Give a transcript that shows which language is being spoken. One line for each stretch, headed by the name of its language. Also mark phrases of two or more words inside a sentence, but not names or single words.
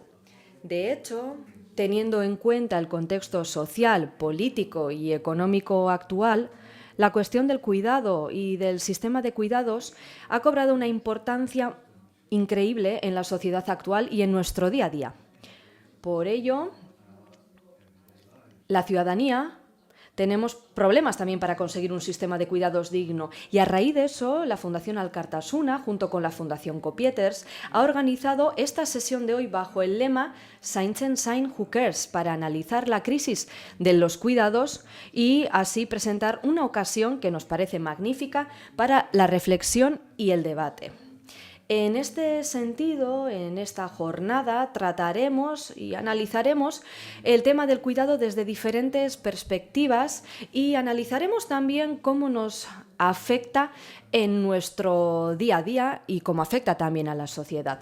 Spanish: De hecho, teniendo en cuenta el contexto social, político y económico actual, la cuestión del cuidado y del sistema de cuidados ha cobrado una importancia increíble en la sociedad actual y en nuestro día a día. Por ello, la ciudadanía tenemos problemas también para conseguir un sistema de cuidados digno y a raíz de eso la Fundación Alkartasuna, junto con la Fundación Copieters, ha organizado esta sesión de hoy bajo el lema
Basque: Zaintzen zain
English: who cares,
Spanish: para analizar la crisis de los cuidados y así presentar una ocasión que nos parece magnífica para la reflexión y el debate. En este sentido, en esta jornada, trataremos y analizaremos el tema del cuidado desde diferentes perspectivas y analizaremos también cómo nos afecta en nuestro día a día y cómo afecta también a la sociedad.